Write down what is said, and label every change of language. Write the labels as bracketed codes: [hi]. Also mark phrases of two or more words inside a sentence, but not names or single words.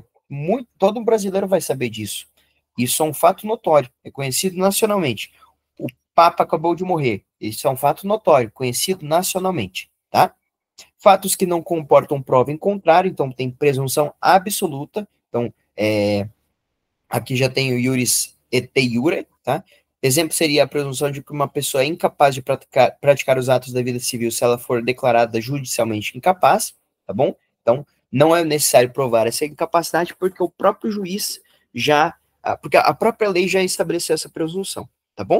[pt] Todo brasileiro vai saber disso. Isso é um fato notório, é conhecido nacionalmente. O Papa acabou de morrer. Isso é um fato notório, conhecido nacionalmente, tá? Fatos que não comportam prova em contrário, então tem presunção absoluta. Então, aqui já tem o [la] iuris et iure, [pt] tá? Exemplo seria a presunção de que uma pessoa é incapaz de praticar os atos da vida civil se ela for declarada judicialmente incapaz, tá bom? Então, não é necessário provar essa incapacidade porque o próprio juiz porque a própria lei já estabeleceu essa presunção, tá bom?